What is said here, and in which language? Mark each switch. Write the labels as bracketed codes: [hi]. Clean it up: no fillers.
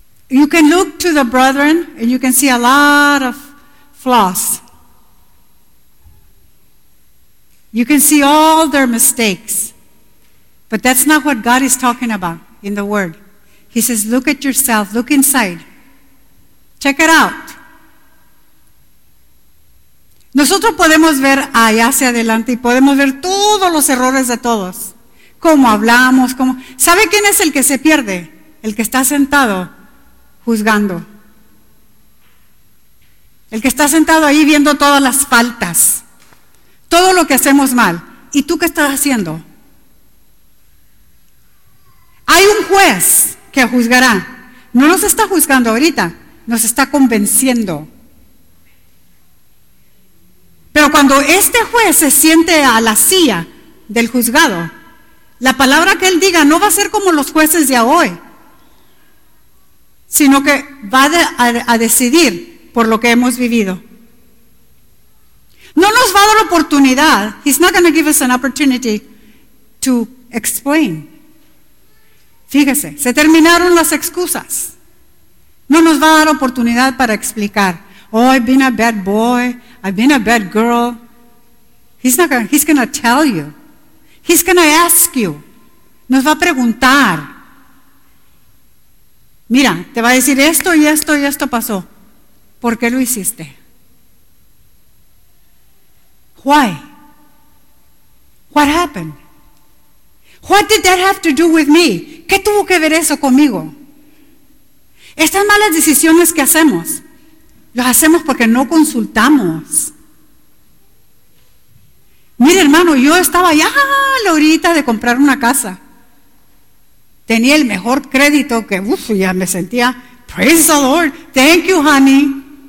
[en] You can look to the brethren and you can see a lot of flaws. You can see all their mistakes. But that's not what God is talking about in the Word. He says, look at yourself. Look inside. Check it out. [es] Nosotros podemos ver allá hacia adelante y podemos ver todos los errores de todos. Cómo hablamos, cómo. ¿Sabe quién es el que se pierde? El que está sentado juzgando. El que está sentado ahí viendo todas las faltas. Todo lo que hacemos mal. ¿Y tú qué estás haciendo? Hay un juez que juzgará. No nos está juzgando ahorita, nos está convenciendo. Pero cuando este juez se siente a la silla del juzgado, la palabra que él diga no va a ser como los jueces de hoy, sino que va a decidir por lo que hemos vivido. No nos va a dar oportunidad. [en] He's not going to give us an opportunity to explain. [es] Fíjese, se terminaron las excusas. No nos va a dar oportunidad para explicar. [en] Oh, I've been a bad boy. I've been a bad girl. He's going to tell you. He's going to ask you. [es] Nos va a preguntar. Mira, te va a decir esto y esto y esto pasó. ¿Por qué lo hiciste? [en] Why? What happened? What did that have to do with me? [es] ¿Qué tuvo que ver eso conmigo? Estas malas decisiones que hacemos, las hacemos porque no consultamos. Mire, hermano, yo estaba ya a la horita de comprar una casa. Tenía el mejor crédito que, ya me sentía, [en] praise the Lord, thank you, honey.